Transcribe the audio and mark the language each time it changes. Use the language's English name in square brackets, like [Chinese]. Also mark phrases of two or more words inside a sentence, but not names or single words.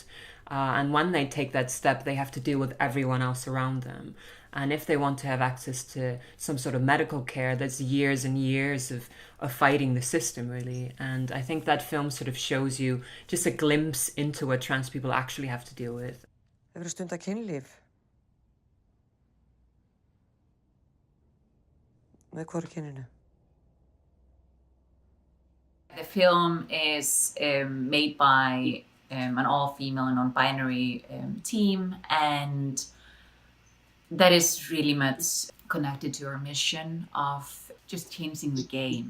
[English] And when they take that step, they have to deal with everyone else around them. And if they want to have access to some sort of medical care, that's years and years of fighting the system, really. And I think that film sort of shows you just a glimpse into what trans people actually have to deal with. [Icelandic] Hefurðu stundað kynlíf? Með hvoru kyninu? [English] The film is made by an all-female and non-binary team, and that is really much connected to our mission of just changing the game.